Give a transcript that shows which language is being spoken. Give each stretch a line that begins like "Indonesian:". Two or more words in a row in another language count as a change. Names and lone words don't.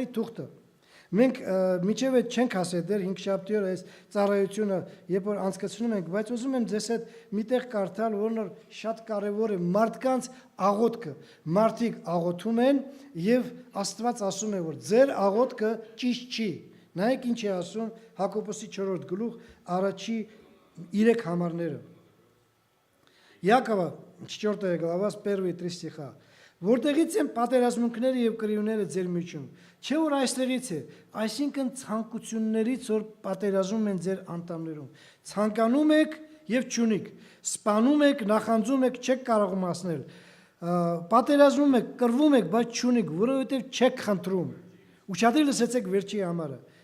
Armenian: թուղթը մենք միջև այդ չենք ասել դեռ 5 շաբթի օր այս ծառայությունը երբ որ անցկացնում ենք, բայց ուզում եմ ձեզ հետ միտեղ կարդալ, որն որ շատ կարևոր է մարդկանց աղոթքը։ Մարդիկ աղոթում են եւ Աստված ասում է, որ ձեր աղոթքը ճիշտ չի։ Նայեք ինչ է ասում Հակոբոսի 4-րդ գլուխ առաջի 3 համարները։ Յակովը
Russian: 4 глава с 1-3 стиха.
Armenian: Որտեղից են պատերազմունքները եւ կրիվները ձեր միջում։ Չէ որ այստեղից է, այսինքն ցանկություններից որ պատերազմում են ձեր անդամներում։ Ցանկանում եք եւ չունիք, սպանում եք, նախանձում եք, չեք կարող մասնել։ Պատերազմում եք, կռվում եք, բայց չունիք, որովհետեւ չեք խնդրում։ Ուշադիր լսեցեք վերջի համարը։